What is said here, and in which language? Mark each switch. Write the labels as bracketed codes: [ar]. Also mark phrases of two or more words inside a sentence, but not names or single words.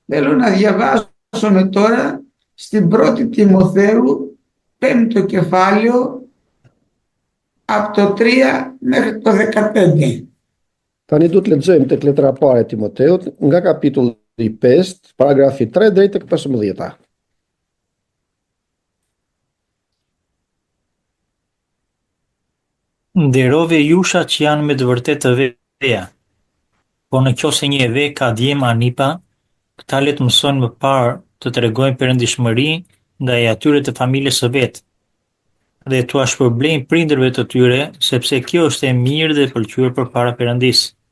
[el] Θέλω να διαβάσουμε τώρα στην πρώτη Τιμοθέου, 5ο κεφάλαιο, από το 3 μέχρι το 15. [sq] Tani du të lexojmë tek letra e parë e Timoteut, nga kapitulli 5, paragrafi 3 deri tek 15. Nderove jusha që janë me të vërtetë të veja, po në qoftë se një ve ka djem anipa, këta le të mësojnë më parë të tregojnë perëndishmëri nga e atyre të familjes së vet, dhe t'ua shpërblejnë prindërve të tyre, sepse kjo është e mirë dhe e pëlqyer përpara Perëndisë.